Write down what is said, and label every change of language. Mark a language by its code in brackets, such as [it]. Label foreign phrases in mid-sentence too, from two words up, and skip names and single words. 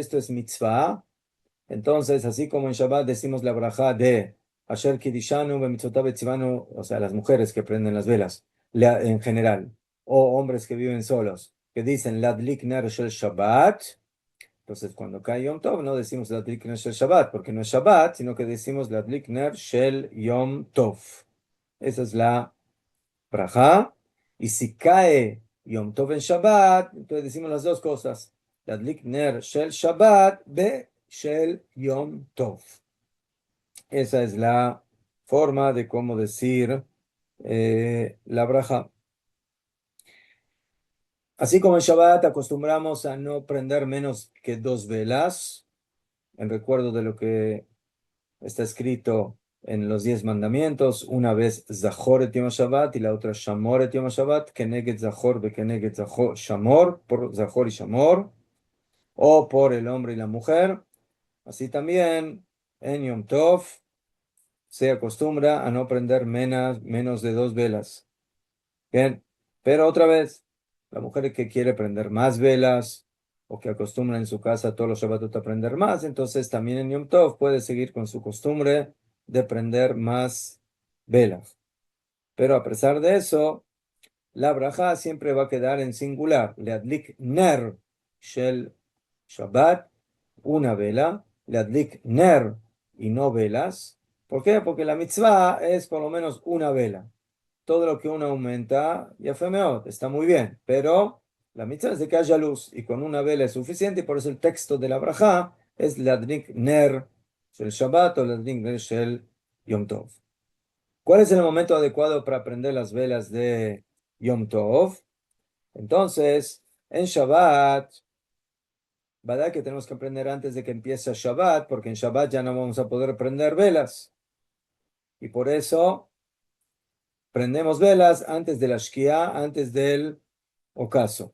[es] esto es mitzvah, entonces, así como en Shabbat decimos la braja de [he] אשר קדשנו במצוותיו וציונו, [es] o sea, las mujeres que prenden las velas, en general, o hombres que viven solos, que dicen [he] להדליק נר של שבת, [es] entonces cuando cae Yom Tov no decimos [he] להדליק נר של שבת, [es] porque no es Shabbat, sino que decimos [he] להדליק נר של יום טוב. [es] Esa es la braja. Y si cae Yom Tov en Shabbat, entonces decimos las dos cosas. [he] להדליק נר של שבת ושל יום טוב. [es] Esa es la forma de cómo decir la braja. Así como en Shabbat acostumbramos a no prender menos que 2 velas, en recuerdo de lo que está escrito en los 10 mandamientos, una vez [he] זכור את יום שבת [es] y la otra [he] שמור את יום שבת, כנגד זכור ו כנגד זכור שמור, [es] por Zahor y Shamor, o por el hombre y la mujer. Así también en Yom Tov se acostumbra a no prender menos de 2 velas. Bien, pero otra vez, la mujer que quiere prender más velas o que acostumbra en su casa todos los Shabbatot a prender más, entonces también en Yom Tov puede seguir con su costumbre de prender más velas. Pero a pesar de eso, la braja siempre va a quedar en singular. [he] להדליק נר של שבת, [es] una vela. [he] להדליק נר [es] y no velas. ¿Por qué? Porque la mitzvah es por lo menos una vela. Todo lo que uno aumenta, ya fue mejor, está muy bien, pero la mitzvah es de que haya luz y con una vela es suficiente y por eso el texto de la braja es [he] להדליק נר של שבת [es] o [he] להדליק נר של יום טוב. [es] ¿Cuál es el momento adecuado para prender las velas de Yom Tov? Entonces, en Shabbat, ¿verdad que tenemos que prender antes de que empiece Shabbat? Porque en Shabbat ya no vamos a poder prender velas. Y por eso prendemos velas antes de la Shkia, antes del ocaso.